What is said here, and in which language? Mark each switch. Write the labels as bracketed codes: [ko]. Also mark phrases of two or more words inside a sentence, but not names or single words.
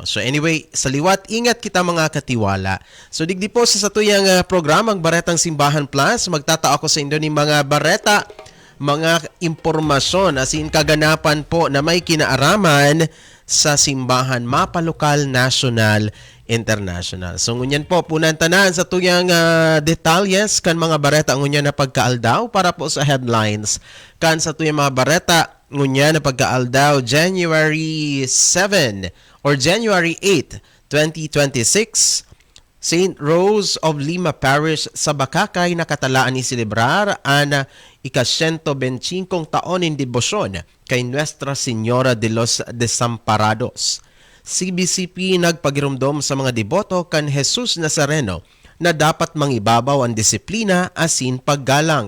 [en] So anyway, [bik] sa liwat ingat kita mga katiwala. So digdi po sa satuyang programang Baretang Simbahan Plus, magtatao ako sa indo ni mga bareta mga impormasyon as in kaganapan po na may kinaaraman sa simbahan mapalokal, national, international. So ngunyan po punan tanan sa tuyang detalyes kan mga bareta ngunyan na pagkaaldaw para po sa headlines kan sa tuyang mga bareta ngunyan na pagkaaldaw January 7 or January 8, 2026. St. Rose of Lima Parish sa Bakakay nakatalaan ni celebrar ang ika-125 taon in debosyon kay Nuestra Señora de los Desamparados. CBCP nagpagirumdom sa mga deboto kan Jesus Nazareno na dapat mangibabaw ang disiplina asin paggalang.